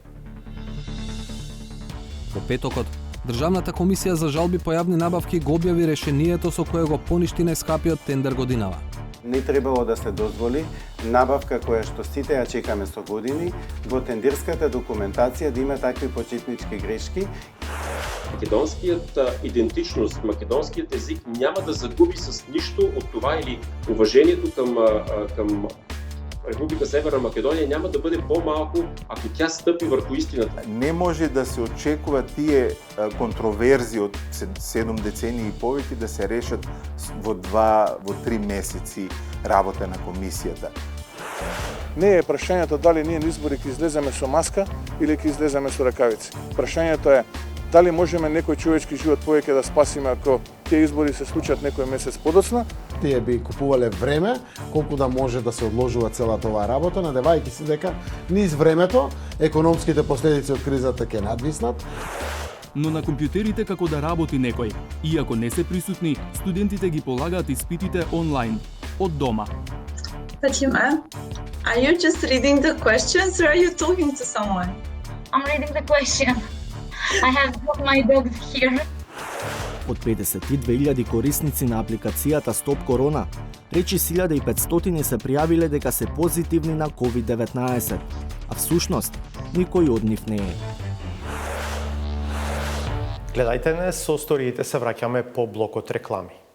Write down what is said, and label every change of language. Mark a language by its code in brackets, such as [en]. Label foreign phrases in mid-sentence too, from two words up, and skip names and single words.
[mk] Во петокот, Државната комисија за жалби по јавни набавки го објави решението со кое го поништи најскапиот тендер годинава. Не требало да се дозволи набавка која што сите ја чекаме со години, во тендерската документација да има такви почетнички грешки. [bg] Македонският идентичност, македонският език няма да загуби с нищо от това или уважението към Република Северна Македонија няма да бъде по-малко, ако тя стъпи върху истината. [mk] Не може да се очекува тие контроверзии од 7 децении и повеќе да се решат во 3 месеци работа на комисијата. Не е прашањето дали ние на избори ќе излеземе со маска или ќе излеземе со ракавици. Прашањето е дали можеме некој човечки живот повеќе да спасиме ако тие избори се случат некој месец подоцна. Тие би купувале време, колку да може да се одложува целата оваа работа, надевајќи се дека низ времето економските последици од кризата ќе надвиснат. Но на компјутерите како да работи некој. Иако не се присутни, студентите ги полагаат испитите онлайн, од дома. [en] Fatima, are you just reading the questions or are you talking to someone? I'm reading the question. I have my dog here. [mk] Од 52.000 корисници на апликацијата Стоп Корона, речи 1500 се пријавиле дека се позитивни на COVID-19, а всушност никој од нив не е. Гледајте не, со сториите се враќаме по блокот реклами.